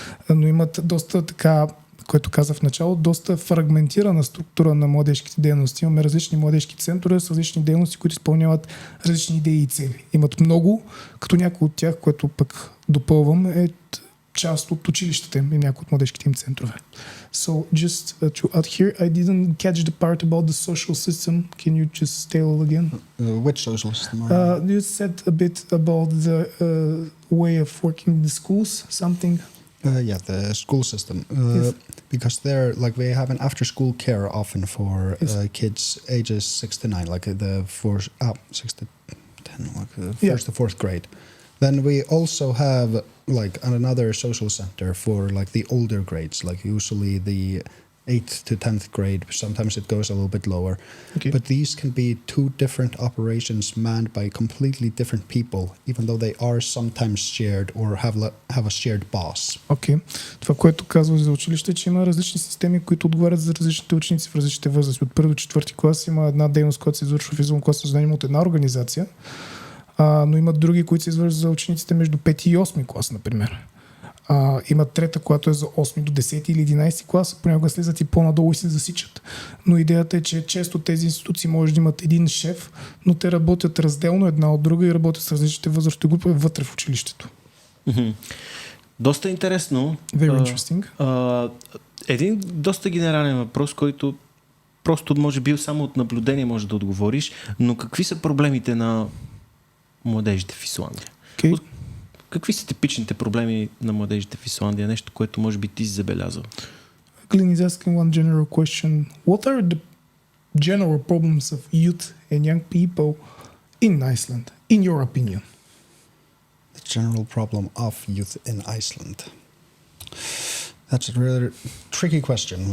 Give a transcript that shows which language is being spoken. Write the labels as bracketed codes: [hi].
[bg] Но имат доста така, което казах в начало, доста фрагментирана структура на младежките дейности. Имаме различни младежки центрове с различни дейности, които изпълняват различни идеи и цели. Имат много, като някои от тях, което пък допълвам, е част от училищата им и някои от младежките им центрове. [en] So just to add here, I didn't catch the part about the social system. Can you just tell again? Which social system? You said a bit about the way of working in the schools, something. Yeah, the school system. Yes. Because they're like we have an after-school care often for kids ages 6 to 9, like the 6 to 10, like the first to fourth grade. Then we also have like another social center for like the older grades, like usually the 8th to 10th grade. Sometimes it goes a little bit lower. Okay. But these can be two different operations manned by completely different people, even though they are sometimes shared or have a shared boss. [bg] Окей. Това, което казваш за училище, че има различни системи, които отговарят за различните ученици в различните възрасти. От първи до четвърти клас има една дейност, която се извършва в извънкласно знание от една организация, но има други, които се извършват за учениците между 5 и 8 клас, например. Има трета, която е за 8 до 10 или 11 клас, понякога слизат и по-надолу и се засичат. Но идеята е, че често тези институции може да имат един шеф, но те работят разделно една от друга и работят с различните възрастови групи вътре в училището. Доста интересно. [en] Very interesting. [bg] Един доста генерален въпрос, който просто може би само от наблюдение може да отговориш, но какви са проблемите на младежите в Исландия? [en] Okay. [bg] Какви са типичните проблеми на младежите в Исландия? Нещо, което може би ти си забелязал. [en] Glenn is asking one general question. What are the general problems of youth and young people in Iceland, in your opinion? The general problem of youth in Iceland. That's a really tricky question.